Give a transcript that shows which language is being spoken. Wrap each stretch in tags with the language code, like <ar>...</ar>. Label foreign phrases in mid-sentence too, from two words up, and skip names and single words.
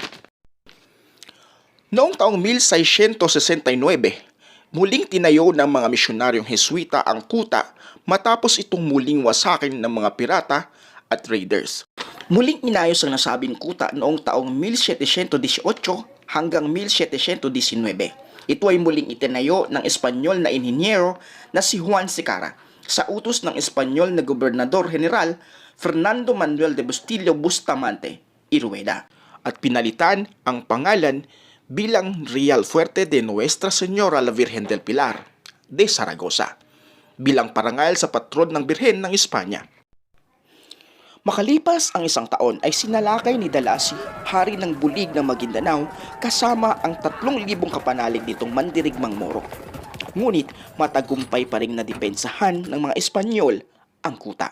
<tl>Noong taong 1669, muling tinayo ng mga misyonaryong Heswita ang kuta matapos itong muling wasakin ng mga pirata at raiders. Muling inayos ang nasabing kuta noong taong 1718 hanggang 1719. Ito ay muling itinayo ng Espanyol na inhinyero na si Juan Secara sa utos ng Espanyol na Gobernador General Fernando Manuel de Bustillo Bustamante y Rueda at pinalitan ang pangalan bilang Real Fuerte de Nuestra Señora la Virgen del Pilar de Zaragoza bilang parangal sa patron ng Birhen ng Espanya. Makalipas ang isang taon ay sinalakay ni Dalasi, hari ng Bulig ng Maguindanao, kasama ang 3,000 kapanalig nitong mandirigmang Moro. Ngunit matagumpay pa ring nadepensahan ng mga Espanyol ang kuta.</tl>